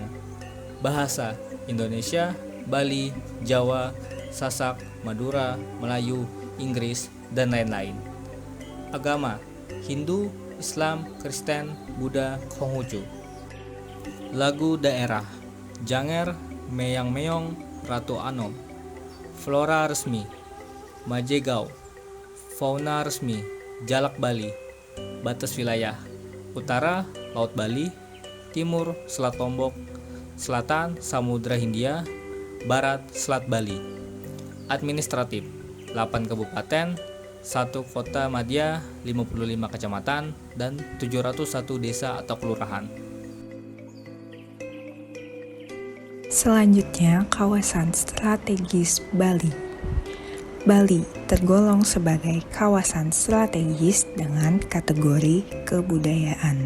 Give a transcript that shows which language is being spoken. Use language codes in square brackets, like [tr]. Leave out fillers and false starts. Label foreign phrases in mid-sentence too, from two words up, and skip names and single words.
[id] Bahasa Indonesia, Bali, Jawa, Sasak, Madura, Melayu, Inggris, dan lain-lain. Agama Hindu, Islam, Kristen, Buddha, Konghucu. Lagu daerah Janger, Meyang Meong, Ratu Anom. Flora resmi Majegao. Fauna resmi Jalak Bali. Batas wilayah Utara Laut Bali, Timur Selat Lombok, Selatan Samudra Hindia, Barat Selat Bali. Administratif 8 kabupaten, 1 kota madya, 55 kecamatan, dan 701 desa atau kelurahan. Selanjutnya, kawasan strategis Bali. Bali tergolong sebagai kawasan strategis dengan kategori kebudayaan.